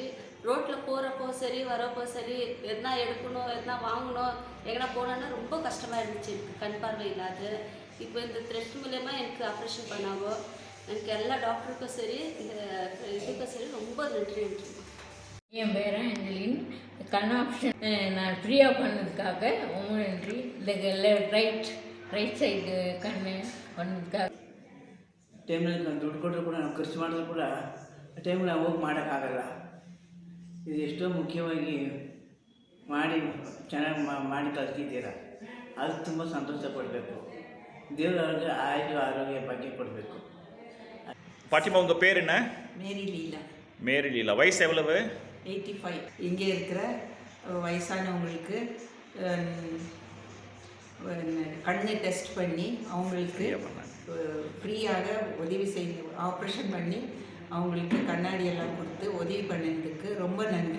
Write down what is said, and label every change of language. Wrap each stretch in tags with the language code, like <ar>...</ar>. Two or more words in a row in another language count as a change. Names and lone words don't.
<ta>ரோட்டில் போகிறப்போ சரி வரப்போ சரி எதனா எடுக்கணும் எதனா வாங்கணும் எங்கன்னா போனோன்னா ரொம்ப கஷ்டமாக இருந்துச்சு எனக்கு கண் பார்வை இல்லாது. இப்போ இந்த த்ரெட் மூலயமா எனக்கு ஆப்ரேஷன் பண்ணாங்க. எனக்கு எல்லா டாக்டருக்கும் சரி இந்த இதுக்கும் சரி ரொம்ப நன்றி. என் பேர் அஞ்சலின். கண் ஆப்ஷன் நான் ஃப்ரீயாக பண்ணதுக்காக ரொம்ப நன்றி.</ta> <kn>இந்த</kn> <en>right side</en> <kn>ಕಣ್ಣು ಬಂದಕ್ಕೆ ಟೈಮ್ನಲ್ಲಿ ನಾನು ದುಡ್ಡು ಕೊಟ್ಟರು ಕೂಡ ನಾವು ಖರ್ಚು ಮಾಡಿದ್ರು ಕೂಡ ಟೈಮ್ಗೆ ನಾವು ಹೋಗಿ ಮಾಡೋಕ್ಕಾಗಲ್ಲ. ಇದು ಎಷ್ಟೋ ಮುಖ್ಯವಾಗಿ ಮಾಡಿ ಚೆನ್ನಾಗಿ ಮಾಡಿ ಕಲಿತಿದ್ದೀರ. ಅದು ತುಂಬ ಸಂತೋಷ ಪಡಬೇಕು. ದೇವರವ್ರಿಗೆ ಆರೋಗ್ಯ ಭಾಗ್ಯ ಕೊಡಬೇಕು.</kn> <ta>பாட்டிமா உங்கள் பேர் என்ன? மேரி லீலா. மேரி லீலா. வயசு எவ்வளவு? 85. இங்கே இருக்கிற வயசானவங்களுக்கு கண்ணு டெஸ்ட் பண்ணி அவங்களுக்கு ஃப்ரீயாக உதவி செய்து ஆப்ரேஷன் பண்ணி அவங்களுக்கு கண்ணாடி எல்லாம் கொடுத்து உதவி பண்ணதுக்கு ரொம்ப நன்றி.</ta>